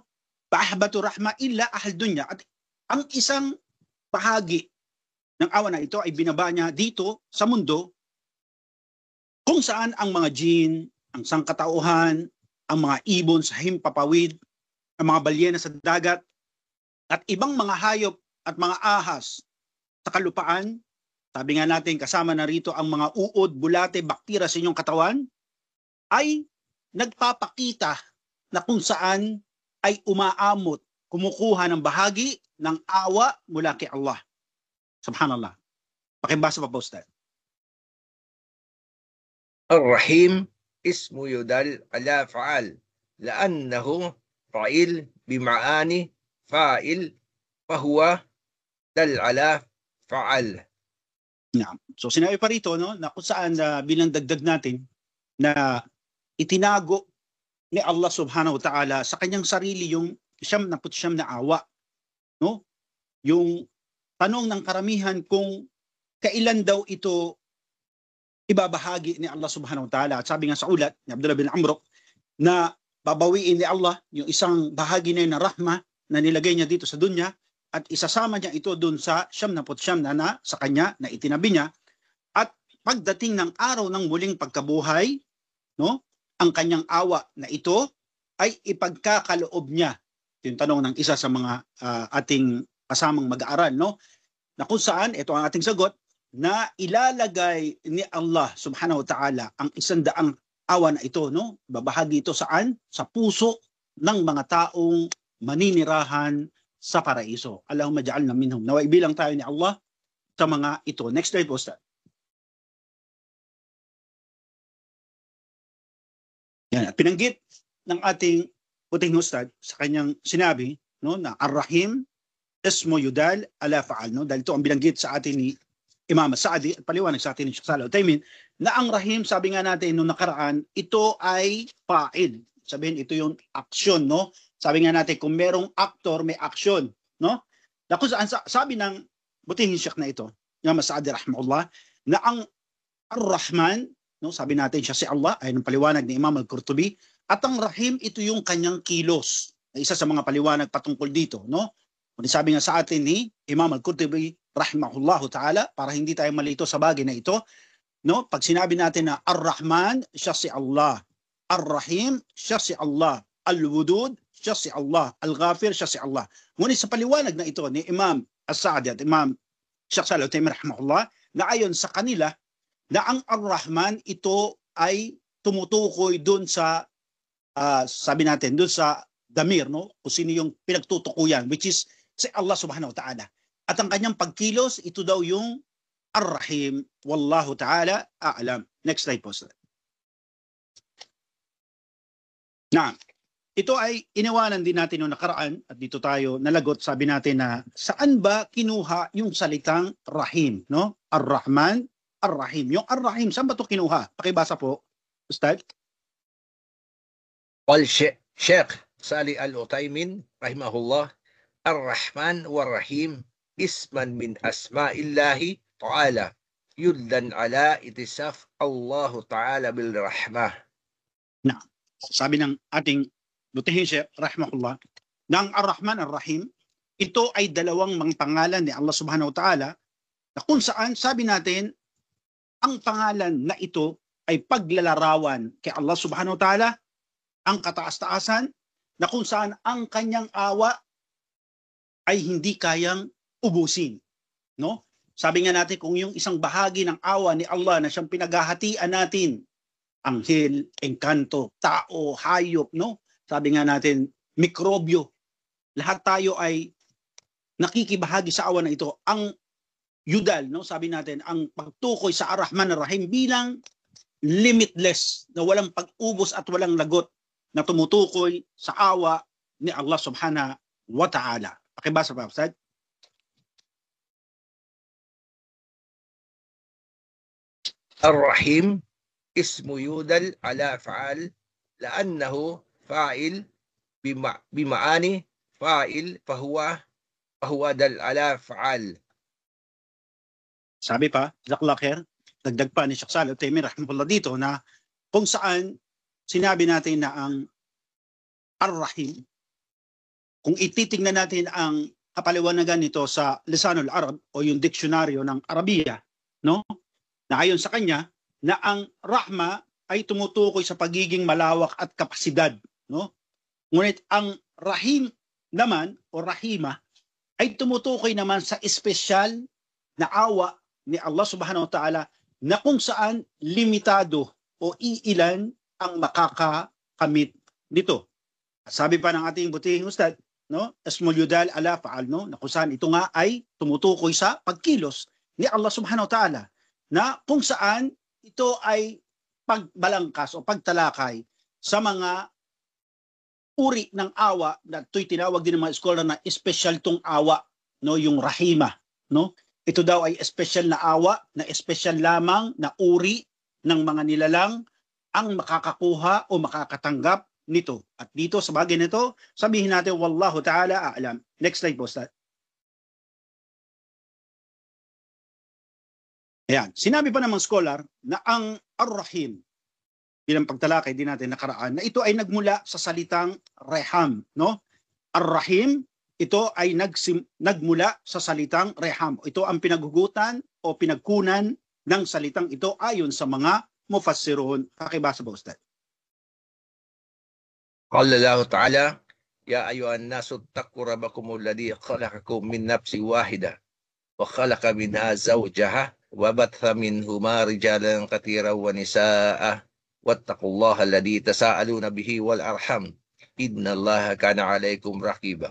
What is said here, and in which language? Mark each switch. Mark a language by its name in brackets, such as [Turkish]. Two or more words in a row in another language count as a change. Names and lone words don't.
[Arabic] فأهبط رحمة إلى أهل دنيا, [Filipino] at ang isang bahagi ng awa na ito ay binaba niya dito sa mundo kung saan ang mga jinn, ang sangkatauhan, ang mga ibon sa himpapawid, ang mga balyena sa dagat, at ibang mga hayop at mga ahas sa kalupaan. Sabi nga natin, kasama na rito ang mga uod, bulate, baktira sa inyong katawan, ay nagpapakita na kung saan ay umaamot, kumukuha ng bahagi ng awa mula kay Allah. Subhanallah. Pakibasa pa po, Ustaz. [Arabic] الرحيم اسم يدل على فعل لأنه فعيل بمعاني فاعل فهو دل على فعل. [Filipino] So sinabi pa rito, no, na kung saan bilang dagdag natin na itinago ni Allah [Arabic] سبحانه وتعالى [Filipino] sa kanyang sarili yung 99 na awa, no? Yung tanong ng karamihan kung kailan daw ito ibabahagi ni Allah [Arabic] سبحانه وتعالى. [Filipino] At sabi nga sa ulat ni Abdullah bin Amr na babawiin ni Allah yung isang bahagi na yun na rahma na nilagay niya dito sa dunya at isasama niya ito dun sa 99 na sa kanya na itinabi niya. At pagdating ng araw ng muling pagkabuhay, no, ang kanyang awa na ito ay ipagkakaloob niya. Yung tanong ng isa sa mga ating kasamang mag-aaral, no, na kung saan ito ang ating sagot, na ilalagay ni Allah [Arabic] سبحانه وتعالى [Filipino] ang 100 awa na ito, no, babahagi ito saan? Sa puso ng mga taong maninirahan sa paraiso. [Arabic] اللهم اجعلنا منهم. [Filipino] Naway bilang tayo ni Allah sa mga ito. Next slide po, Ustad. Yan, at pinanggit ng ating puting Ustad sa kanyang sinabi, no, na [Arabic] الرحيم اسم يدل على فعل, [Filipino] no, dahil ito ang binanggit sa atin ni Imam Sa'di at paliwanag sa atin ni Sheikh Shalih Al-Utsaimin na ang Rahim, sabi nga natin nung nakaraan, ito ay fa'il. Sabihin ito yung aksyon, no? Sabi nga natin kung merong aktor, may aksyon, no? Na kung saan sabi ng butihing Sheikh na ito, Imam Sa'di rahimahullah, na ang Ar-Rahman, no, sabi natin siya si Allah, ay ng paliwanag ni Imam Al-Qurtubi, at ang Rahim ito yung kanyang kilos. Isa sa mga paliwanag patungkol dito, no? Kung sabi nga sa atin ni Imam Al-Qurtubi [Arabic] رحمه الله تعالى, [Filipino] para hindi tayo malito sa bagay na ito, no, pag sinabi natin na Ar-Rahman, siya si Allah, Ar-Rahim, siya si Allah, Al-Wudud, siya si Allah, Al-Ghafir, siya si Allah. Ngunit sa paliwanag na ito ni Imam As-Sa'di at Imam Sheikh Shalih Al-Utsaimin rahimahullah, na ayon sa kanila na ang Ar-Rahman ito ay tumutukoy doon sa sabi natin doon sa damir, no, kung sino yung pinagtutukuyan, [English] which is [Filipino] si Allah [Arabic] سبحانه وتعالى. [Filipino] At ang kanyang pagkilos, ito daw yung Ar-Rahim. [Arabic] والله تعالى أعلم. [Filipino] Next slide po. Na, ito ay iniwanan din natin noong nakaraan at dito tayo nalagot. Sabi natin na saan ba kinuha yung salitang Rahim, no? Ar-Rahman, Ar-Rahim. Yung Ar-Rahim, saan ba ito kinuha? Pakibasa po, Ustad. [Arabic] قال شيخ صالح العثيمين رحمه الله، الرحمن والرحيم اسمان من أسماء الله تعالى يدلان على اتصاف الله تعالى بالرحمة. [Filipino] Na, sabi ng ating butihing Sheikh rahimahullah, ng Ar-Rahman Ar-Rahim, ito ay dalawang mga pangalan ni Allah [Arabic] سبحانه وتعالى [Filipino] na kung saan sabi natin ang pangalan na ito ay paglalarawan kay Allah [Arabic] سبحانه وتعالى, [Filipino] ang kataas-taasan, na kung saan ang kanyang awa ay hindi kayang ubusin, no? Sabi nga natin kung yung isang bahagi ng awa ni Allah na siyang pinaghahatian natin, anghel, engkanto, tao, hayop, no? Sabi nga natin mikrobyo, lahat tayo ay nakikibahagi sa awa na ito. Ang yudal, no? Sabi natin ang pagtukoy sa Ar-Rahman Ar-Rahim bilang limitless, na walang pag-ubos at walang lagot, na tumutukoy sa awa ni Allah [Arabic] سبحانه وتعالى. [Filipino] Pakibasa pa, Ustad. [Arabic] الرحيم اسم يدل على فعل لأنه فعيل بمعنى فاعل فهو دال على فعل. [Filipino] Sabi pa, [Arabic] جزاك الله خير, [Filipino] dagdag pa ni Sheikh Shalih Al-Utsaimin rahimahullah dito na kung saan sinabi natin na ang Ar-Rahim, kung ititingnan natin ang kapaliwanagan nito sa Lisanul Arab o yung diksyonaryo ng Arabiya, no? Na ayon sa kanya na ang Rahma ay tumutukoy sa pagiging malawak at kapasidad, no? Ngunit ang Rahim naman o Rahima ay tumutukoy naman sa espesyal na awa ni Allah [Arabic] سبحانه وتعالى [Filipino] na kung saan limitado o iilan ang makakakamit nito. Sabi pa ng ating butihing Ustad, no, [Arabic] اسم يدل على فعل, [Filipino] no, na kung saan ito nga ay tumutukoy sa pagkilos ni Allah [Arabic] سبحانه وتعالى, [Filipino] na kung saan ito ay pagbalangkas o pagtalakay sa mga uri ng awa na ito'y tinawag din ng mga scholar na special tong awa, no, yung Rahima, no. Ito daw ay special na awa, na special lamang na uri ng mga nilalang ang makakakuha o makakatanggap nito. At dito sa bagay nito, sabihin natin, [Arabic] والله تعالى أعلم. [Filipino] Next slide po, Ustad. Ayan. Sinabi pa namang scholar na ang Ar-Rahim, bilang pagtalakay din natin nakaraan, na ito ay nagmula sa salitang Reham. No? Ar-Rahim, ito ay nagmula sa salitang Reham. Ito ang pinaghugutan o pinagkunan ng salitang ito ayon sa mga mufassirun. Pakibasa ba, Ustad? [Arabic] قال الله تعالى يا أيها الناس اتقوا ربكم الذي خلقكم من نفس واحدة وخلق منها زوجها وبث منهما رجالا كثيرا ونساء واتقوا الله الذي تساءلون به والأرحم إن الله كان عليكم رقيبا.